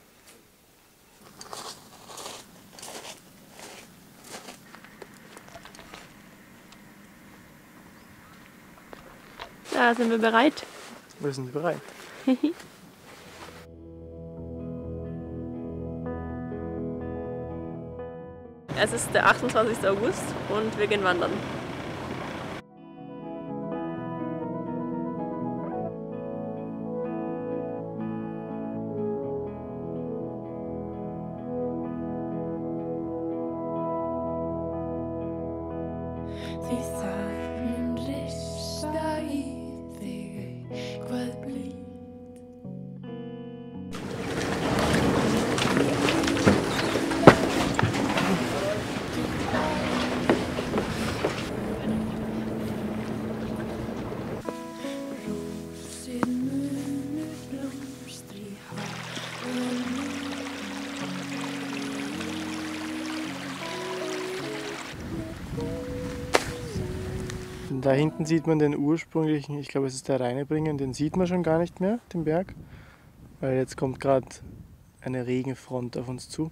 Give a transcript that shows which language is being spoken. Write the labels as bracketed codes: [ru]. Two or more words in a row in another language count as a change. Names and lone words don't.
[de] Ja, sind wir bereit? Wir sind bereit. Es ist der 28. August und wir gehen wandern. [is] Því það mun rista í þig eitthvað blítt. Rósir munu blómstri í hárinu. [de] Da hinten sieht man den ursprünglichen, ich glaube es ist der Rheinebringen, den sieht man schon gar nicht mehr, den Berg. Weil jetzt kommt gerade eine Regenfront auf uns zu.